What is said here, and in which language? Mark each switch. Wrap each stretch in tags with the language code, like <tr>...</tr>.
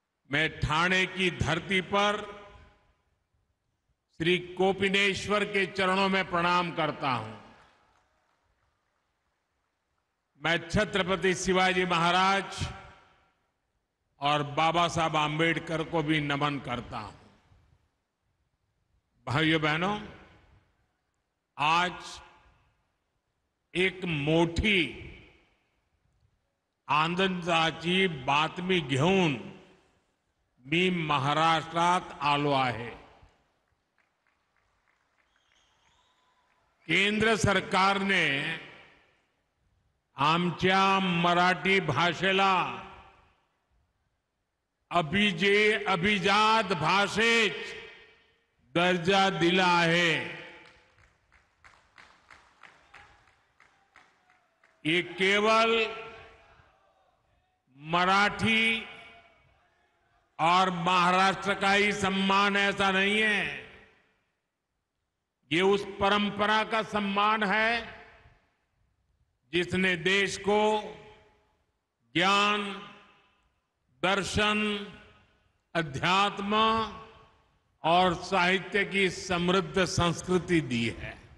<hi>मैं ठाणे की धरती पर श्री कोपिनेश्वर के चरणों में प्रणाम करता हूं. मैं छत्रपति शिवाजी महाराज और बाबा साहब आम्बेडकर को भी नमन करता हूं.</hi> <mr>भाइयों बहनों, आज एक मोठी आनंदाची बातमी घेऊन मी महाराष्ट्रात आलो आहे. केंद्र सरकारने आमच्या मराठी भाषेला अभिजात भाषेत दर्जा दिला आहे.</mr> <hi>ये केवल मराठी और महाराष्ट्र का ही सम्मान ऐसा नहीं है, ये उस परंपरा का सम्मान है जिसने देश को ज्ञान, दर्शन, अध्यात्म और साहित्य की समृद्ध संस्कृति दी है.</hi>